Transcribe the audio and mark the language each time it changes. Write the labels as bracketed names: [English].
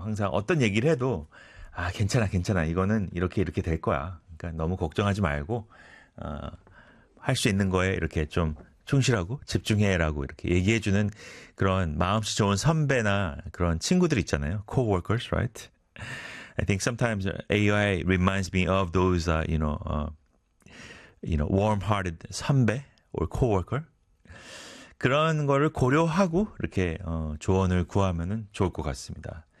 [Korean] 항상 어떤 얘기를 해도 아 괜찮아 괜찮아 이거는 이렇게 될 거야. 그러니까 너무 걱정하지 말고 할 수 있는 거에 이렇게 좀 충실하고 집중해라고 이렇게 얘기해주는 그런 마음씨 좋은 선배나 그런 친구들 있잖아요. [English] Co-workers, right? I think sometimes AI reminds me of those, warm-hearted 선배 or co-worker. [Korean] 그런 거를 고려하고 이렇게 조언을 구하면 좋을 것 같습니다.